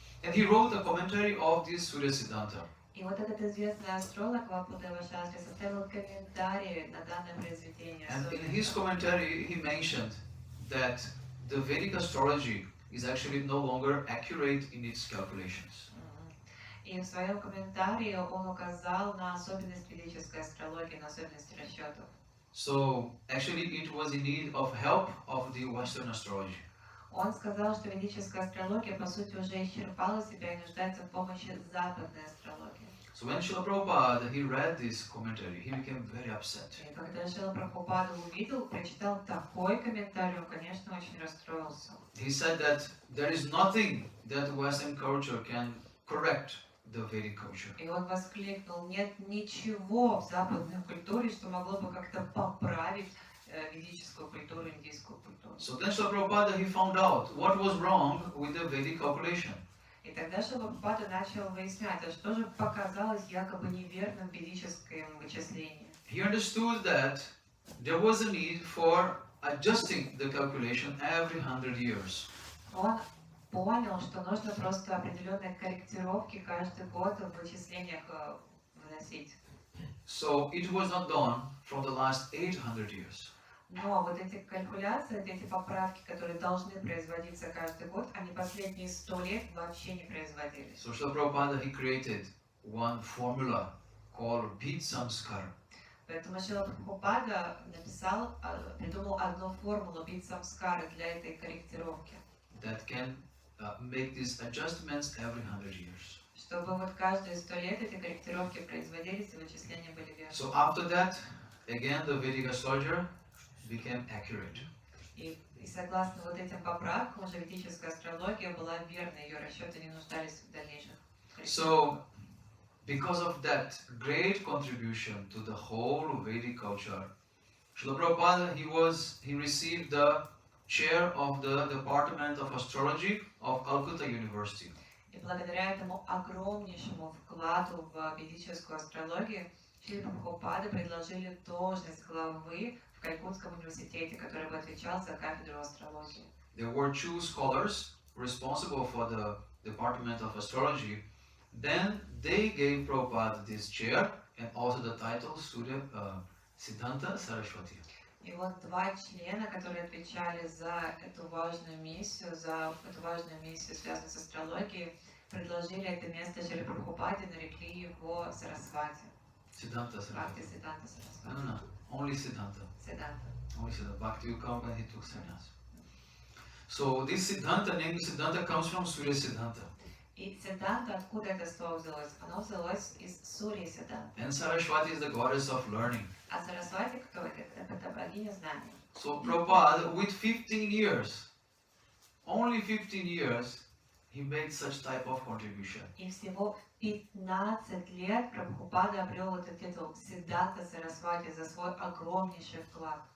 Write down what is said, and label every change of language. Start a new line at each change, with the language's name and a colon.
English: And he wrote a commentary of this Surya Siddhanta.
Russian: И вот этот известный астролог Вапудева Шастри составил комментарий на данное произведение.
English: And in his commentary, he mentioned that the Vedic astrology is actually no longer accurate in its calculations.
Russian: И в своем комментарии он указал на особенность ведической астрологии, на особенности расчетов.
English: So actually it was in need of help of the Western astrology.
Russian: Он сказал, что ведическая астрология по сути уже исчерпала себя и нуждается в помощи западной астрологии.
English: So when Srila Prabhupada he read this commentary, he became very upset.
Russian: И когда Шрила Прабхупада увидел, прочитал такой комментарий, он, конечно, очень расстроился.
English: He said that there is nothing that Western culture can correct the Vedic culture.
Russian: И он воскликнул: нет ничего в западной культуре, что могло бы как-то поправить ведическую культуру, индийскую культуру.
English: So then Srila Prabhupada he found out what was wrong with the Vedic calculation.
Russian: И тогда Шрила Прабхупада начал выяснять, а что же показалось якобы неверным в ведическом вычислении.
English: He understood that there was a need for adjusting the calculation every 100 years.
Russian: Он понял, что нужно просто определенные корректировки каждый год в вычислениях вносить.
English: So it was not done from the last 800 years.
Russian: Но вот эти калькуляции, эти поправки, которые должны производиться каждый год, они последние 100 лет вообще не производились.
English: So Srila Prabhupada he created one formula called Bhid Samskar.
Russian: Поэтому Шрила Прабхупада придумал одну формулу Бхид Самскары для этой корректировки.
English: That can make these adjustments every 100 years.
Russian: Чтобы вот каждые 100 лет эти корректировки производились и вычисления были верны.
English: So after that, again the Vedic astrologer became accurate.
Russian: И согласно вот этим поправкам, уже ведическая астрология была верной, ее расчеты не нуждались в дальнейших корректировках.
English: So because of that great contribution to the whole Vedic culture, Srila Prabhupada, he received the chair of the Department of Astrology of Calcutta University.
Russian: И благодаря этому огромнейшему вкладу в ведическую астрологию, Шрила Прабхупады предложили должность главы в Калькутском университете, который бы отвечал за кафедру астрологии.
English: There were 2 scholars responsible for the Department of Astrology. Then they gave Prabhupada this chair and also the title Siddhanta Saraswati.
Russian: И вот 2 члена, которые отвечали за эту важную миссию, связанную с астрологией, предложили это место Шриле Прабхупаде, нарекли его Сарасвати.
English: Siddhanta Saraswati. Bhakti Siddhanta Saraswati. No, only Siddhanta. Siddhanta. Only Siddhanta. Bhakti will come when he took sannyas. So this Siddhanta, name Siddhanta, comes from Surya Siddhanta.
Russian: И Сиддханта, откуда это слово взялось? Оно взялось из Сурьи Сиддханты.
English: And Saraswati is the goddess of learning.
Russian: А Сарасвати кто это? Это богиня знаний.
English: So Prabhupada, with 15 years, only 15 years, he made such type of contribution.
Russian: И всего 15 лет Прабхупада обрел этот титул Сиддханта Сарасвати за свой огромнейший вклад.